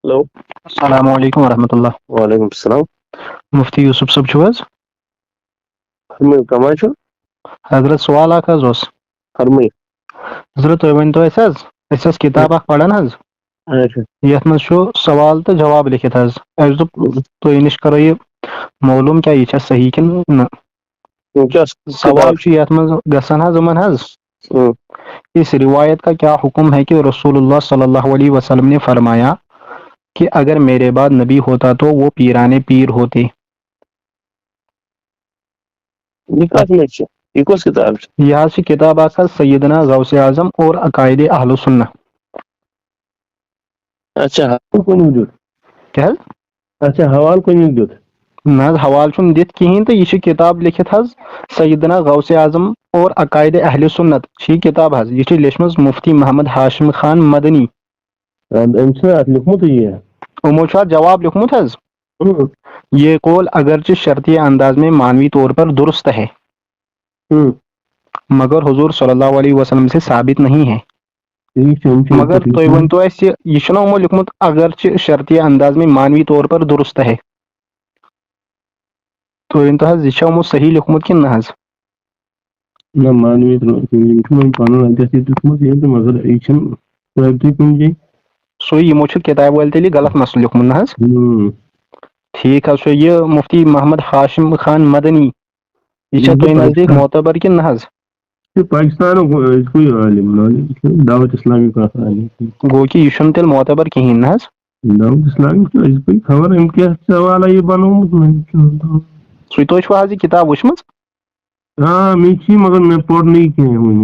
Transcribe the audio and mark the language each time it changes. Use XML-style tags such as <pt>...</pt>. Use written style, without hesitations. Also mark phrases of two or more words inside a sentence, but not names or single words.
<ks>ہلو،</ks> <ar>السلام علیکم ورحمۃ اللہ. وعلیکم السلام.</ar> <ks>مفتی یوسف صٲب چھِو حظ؟ کمائی چھو؟ حضرت سوال اکھ حظ اوس. فرمٲیِو. حضرت تُہۍ ؤنۍتو اَسہِ حظ أسۍ ٲس کِتاب اکھ پران حظ اچھا. یَتھ منٛز چھُ سوال تہٕ جواب لیکھِتھ حظ. اَسہِ دوٚپ تُہۍ نِش کرو یہِ معلوٗم کیٛاہ یہِ چھا صحیح کِنہٕ نہ. کیٛاہ سوال کِتاب چھُ یَتھ منٛز گژھان حظ یِمن حظ چھِ؟</ks> <ur>اس روایت کا کیا حکم ہے کہ رسول اللہ صلی اللہ علیہ وسلم نے فرمایا کہ اگر میرے بعد نبی ہوتا تو وہ پیرانے پیر ہوتے.</ur> <ks>یہ کتھ منٛز چھِ؟ یہ کۄس کِتاب چھِ؟ یہ حظ چھِ کِتاب اکھ حظ سیدنا غوث اعظم اور عقائد اہل سنہ. اچھا، حوالہٕ کُنیُک دیُت؟ کیٛاہ حظ؟ اچھا، حوالہٕ کُنیُک دیُت؟ نہ حظ حوالہٕ چھُنہٕ دِتھ کِہیٖنۍ تہٕ یہِ چھِ کِتاب لیکھِتھ حظ سیدنا غوث اعظم اور عقائد اہل سنت چھِ یہِ کِتاب حظ. یہِ چھِ لیچھمٕژ مفتی محمد ہاشم خان مدنی. أمۍ چھُنہ اَتھ لیوٗکھمُت یہِ؟ یِمو چھُ اَتھ جواب لیوٗکھمُت حظ.</ks> <ur>یہ قول اگرچہ شرطی انداز میں معنوی طور پر درست ہے مگر حضور صلی اللہ علیہ وسلم سے ثابت نہیں ہے.</ur> <ks>مگر تُہۍ ؤنۍتو اَسہِ یہِ چھُنہ یِمو لیوٗکھمُت</ks> <ur>اگرچہ شرطی انداز میں معنوی طور پر درست ہے.</ur> <ks>تُہۍ ؤنۍتو حظ یہِ چھا یِمو صحیح لیوٗکھمُت کِنہٕ نہ حظ؟ نہ معنوی یِم چھُ وۄنۍ پَنُن اَتٮ۪تھ یہِ دیُتمُت یہِ تہٕ مگر یہِ چھُنہٕ ثٲبتٕے کُنہِ جایہِ. سُے یِمو چھُ کِتابہِ وٲلۍ تیٚلہِ غلط مسلہٕ لیوٗکھمُت نہ حظ. ٹھیٖک حظ چھُ. یہِ مفتی محمد ہاشم خان مدنی یہِ چھا تۄہہِ نزدیٖک معتبر کِنہٕ نہ حظ؟ یہِ پاکِستانُک أزکُے عٲلِم یہِ چھُ دعوت اسلامی کَتھ عٲلِم. گوٚو کہِ یہِ چھُنہٕ تیٚلہِ معتبر کِہیٖنۍ نہ حظ. دعوت اسلامی چھُ أزکُے خبر أمۍ کیٛاہ سوالہ یہِ بنوومُت. سُے تُہۍ چھُو حظ یہِ کِتاب وٕچھمٕژ؟ آ مےٚ چھِ مگر مےٚ پوٚر نہٕ کینٛہہ وٕنہِ.</ks>